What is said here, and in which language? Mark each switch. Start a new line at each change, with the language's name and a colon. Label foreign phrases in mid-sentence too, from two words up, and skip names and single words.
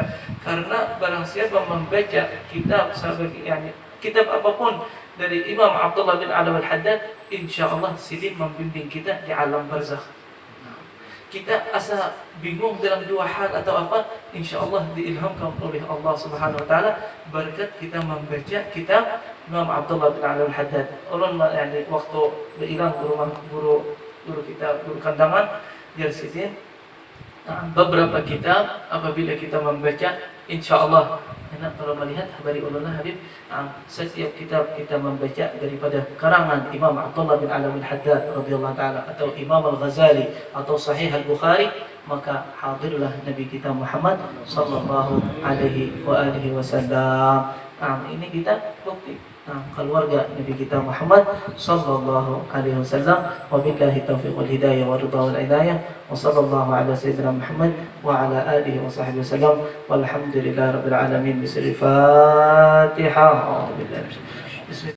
Indonesian: Karena barang siapa membaca kitab kitab apapun dari Imam Abdullah bin Ali al-Haddad, insyaallah sidin membimbing kita di alam barzakh. Kita asa bingung dalam dua hal atau apa, insyaallah diilhamkan oleh Allah
Arabic: سبحانه وتعالى
Indonesian: berkat kita membaca kitab Imam Abdullah bin Ali al-Haddad. Ulun waktu berilang ke rumah guru kita, guru kandangan dari sidin, beberapa kitab apabila kita membaca, insyaallah kalau melihat habari ulunah Habib, setiap kitab kita membaca daripada karangan Imam Abdullah bin Ali al-Haddad
Arabic: رضي الله تعالى
Indonesian: atau Imam Al-Ghazali atau Sahih Al-Bukhari, maka hadirlah Nabi kita Muhammad
Arabic: صلى الله عليه وسلم.
Indonesian: Ini kita bukti keluarga Nabi kita Muhammad
Arabic: صلى الله عليه وسلم. وبالله التوفيق والهداية والرضا والعناية. وصلى الله على سيدنا محمد وعلى آله وصحبه وسلم. والحمد لله رب العالمين. بسم الله الرحمن الرحيم.